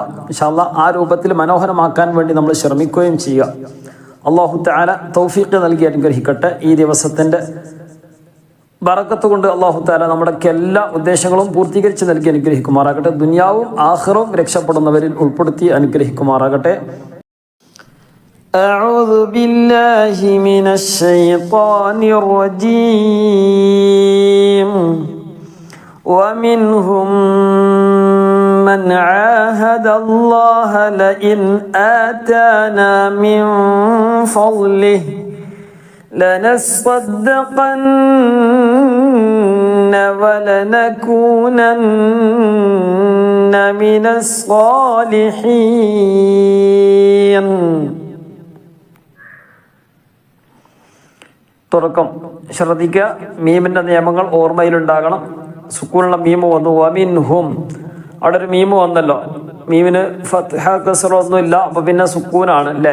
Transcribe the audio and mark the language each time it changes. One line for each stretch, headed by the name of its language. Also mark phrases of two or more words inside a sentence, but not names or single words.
Arabic: إن شاء الله
Malayalam: ആ രൂപത്തിൽ മനോഹരമാക്കാൻ വേണ്ടി നമ്മൾ ശ്രമിക്കുകയും ചെയ്യുക.
Arabic: الله تعالى
Malayalam: തൗഫീഖ് നൽകി അനുഗ്രഹിക്കട്ടെ. ഈ ദിവസത്തിൻ്റെ ബറക്കത്ത് കൊണ്ട്
Arabic: الله تعالى
Malayalam: നമ്മുടെ എല്ലാ ഉദ്ദേശങ്ങളും പൂർത്തീകരിച്ച് നൽകി അനുഗ്രഹിക്കുമാറാകട്ടെ. ദുനിയാവും ആഖിറവും രക്ഷപ്പെടുന്നവരിൽ ഉൾപ്പെടുത്തി അനുഗ്രഹിക്കുമാറാകട്ടെ.
Arabic: أعوذ بالله من الشيطان الرجيم. ومنهم من عاهد الله لئن آتانا من فضله لنصدقن ولنكونن من الصالحين.
Malayalam: തുടക്കം ശ്രദ്ധിക്കുക. മീമിൻ്റെ നിയമങ്ങൾ ഓർമ്മയിലുണ്ടാകണം. സുക്കൂനുള്ള മീമ് വന്നു. വമിൻഹും, അവിടെ ഒരു മീമ് വന്നല്ലോ. മീമിന് ഫത്ഹ കസ്റ ഒന്നുമില്ല, അപ്പോൾ പിന്നെ സുക്കൂനാണ് അല്ലേ.